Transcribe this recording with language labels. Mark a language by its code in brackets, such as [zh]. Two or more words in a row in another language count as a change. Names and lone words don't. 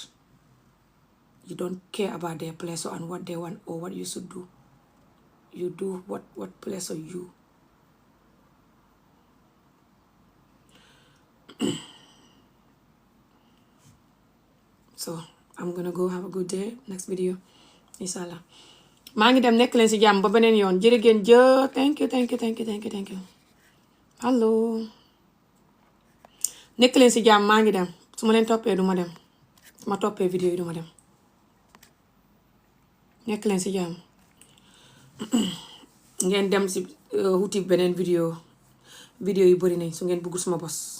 [en] You don't care about their pleasure and what they want or what you should do. You do what pleasure you. So I'm gonna go have a good day. Next video, inshallah. [wo] maa ngi dem, nekk leen si jàmm ba beneen yoon. Jërë ngeen jëf. [en] Thank you. Allo. [wo] nekk leen si jàmm, maa ngi dem. su ma leen toppee du ma dem. su ma toppee vidéo yi du ma dem. nekk leen si jàmm. ngeen dem si wuti beneen vidéo yu bëri nañ su ngeen bëgg suma bos.